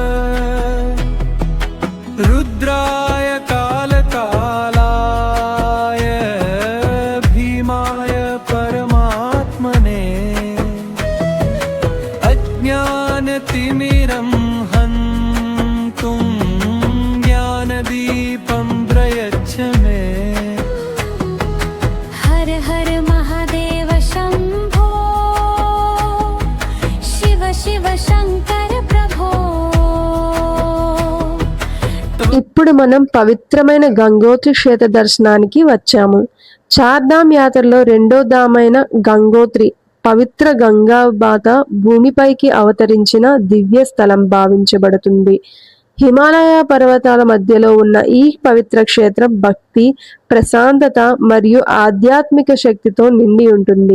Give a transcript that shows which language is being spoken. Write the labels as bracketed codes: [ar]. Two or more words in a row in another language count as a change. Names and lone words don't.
[sa] रुद्राय कालकालाय भीमाय परमात्मने अज्ञानतिमिरं हन्तुं ज्ञानदीपं प्रयच्छ मे हर हर महादेव शंभो शिव शिव शंकर प्रभो [te] ఇప్పుడు మనం పవిత్రమైన గంగోత్రి క్షేత్ర దర్శనానికి వచ్చాము. చార్ధామ్ యాత్రలో రెండో ధామైన గంగోత్రి పవిత్ర గంగామాత భూమిపైకి అవతరించిన దివ్య స్థలం భావించబడుతుంది. హిమాలయ పర్వతాల మధ్యలో ఉన్న ఈ పవిత్ర క్షేత్రం భక్తి, ప్రశాంతత మరియు ఆధ్యాత్మిక శక్తితో నిండి ఉంటుంది.